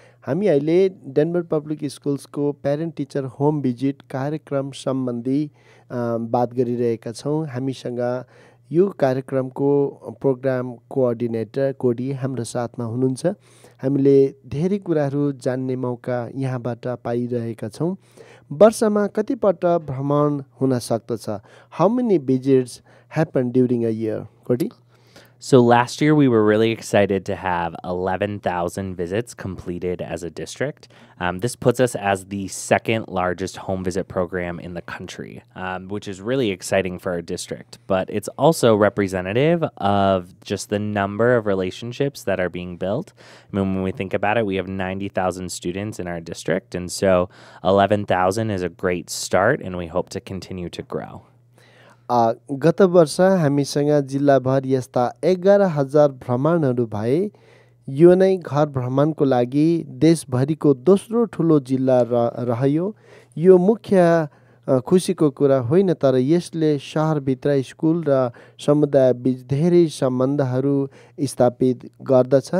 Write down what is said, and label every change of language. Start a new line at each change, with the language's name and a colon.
Nepali: हामी अहिले Denver public स्कुल्सको parent teacher home visit कार्यक्रम सम्बन्धी बात गरिरहेका छौँ। हामीसँग यो कार्यक्रमको प्रोग्राम कोअर्डिनेटर कोडी हाम्रो साथमा हुनुहुन्छ। हामीले धेरै कुराहरू जान्ने मौका यहाँबाट पाइरहेका छौँ। वर्षमा कतिपल्ट भ्रमण हुन सक्दछ?
English: How many visits happen during a year?
Nepali: कोडी?
English: So last year, we were really excited to have 11,000 visits completed as a district. This puts us as the second largest home visit program in the country, which is really exciting for our district. But it's also representative of just the number of relationships that are being built. I mean, when we think about it, we have 90,000 students in our district. And so 11,000 is a great start, and we hope to continue to grow.
Nepali: गत वर्ष हामीसँग जिल्लाभर यस्ता 11,000 भ्रमणहरू भए। यो नै घर भ्रमणको लागि देशभरिको दोस्रो ठुलो जिल्ला रह्यो। यो मुख्य खुसीको कुरा होइन, तर यसले शहरभित्र स्कुल र समुदायबीच धेरै सम्बन्धहरू स्थापित गर्दछ।